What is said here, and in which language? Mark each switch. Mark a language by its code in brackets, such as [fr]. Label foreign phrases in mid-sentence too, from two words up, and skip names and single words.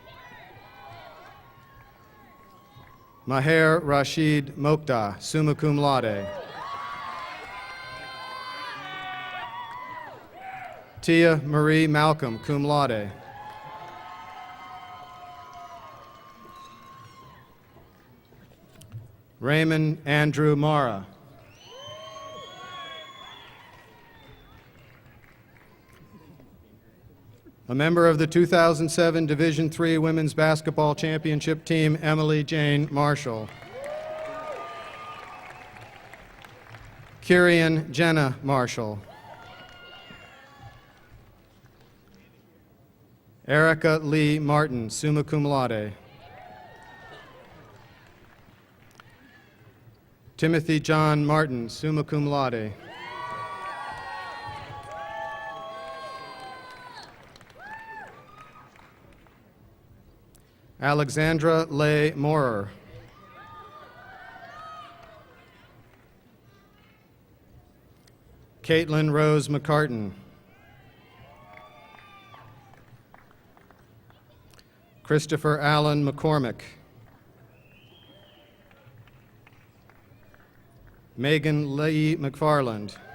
[en] Maher Rashid Mokhtar, summa cum laude. Tia Marie Malcolm, cum laude. Raymond Andrew Mara. A member of the 2007 Division III Women's Basketball Championship team, Emily Jane Marshall. Kyrian Jenna Marshall. Erica Lee Martin, summa cum laude. Timothy John Martin, summa cum laude. Alexandra Leigh Moorer. Caitlin Rose McCartan. Christopher Allen McCormick. Megan Lee McFarland.